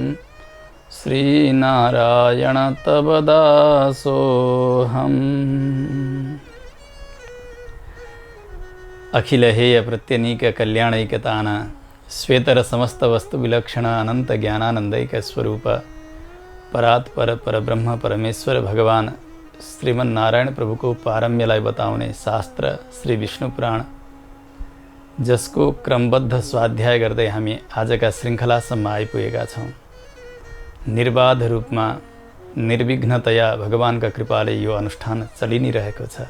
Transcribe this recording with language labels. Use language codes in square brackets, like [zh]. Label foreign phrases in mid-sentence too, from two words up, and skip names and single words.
[sa] श्रीनारायण तव दासोऽहम्। अखिल हेय प्रत्यनीक कल्याणैकतान श्वेतर समस्त वस्तु विलक्षण अनंत ज्ञानानंदैक स्वरूप परात्पर परब्रह्म परमेश्वर [ne] भगवान श्रीमन्नारायण प्रभु को पारम्यलाई बताउने शास्त्र श्री विष्णु पुराण, जसको क्रमबद्ध स्वाध्याय गर्दै हामी आजका श्रृङ्खलासम्म आइपुगेका छौँ। निर्बाध रूपमा निर्विघ्नतया भगवानका कृपाले यो अनुष्ठान चलि नै रहेको छ।